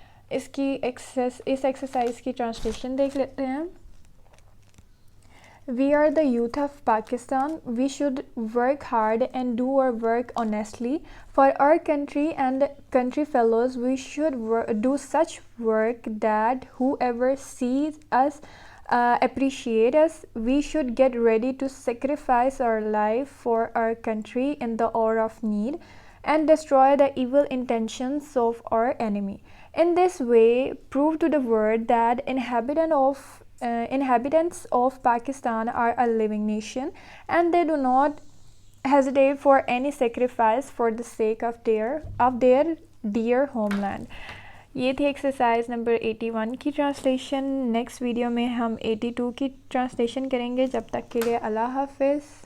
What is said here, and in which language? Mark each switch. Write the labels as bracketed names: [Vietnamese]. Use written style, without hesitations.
[Urdu] اس exercise کی translation دیکھ لیتے ہیں. [English] We are the youth of Pakistan. We should work hard and do our work honestly. For our country and country fellows, we should do such work that whoever sees us appreciate us. We should get ready to sacrifice our life for our country in the hour of need and destroy the evil intentions of our enemy. In this way, prove to the world that inhabitants of Pakistan are a living nation and they do not hesitate for any sacrifice for the sake of their dear homeland. [Urdu] یہ تھی exercise number 81 کی translation. Next video میں ہم 82 کی translation کریں گے. جب تک کے لیے اللہ حافظ.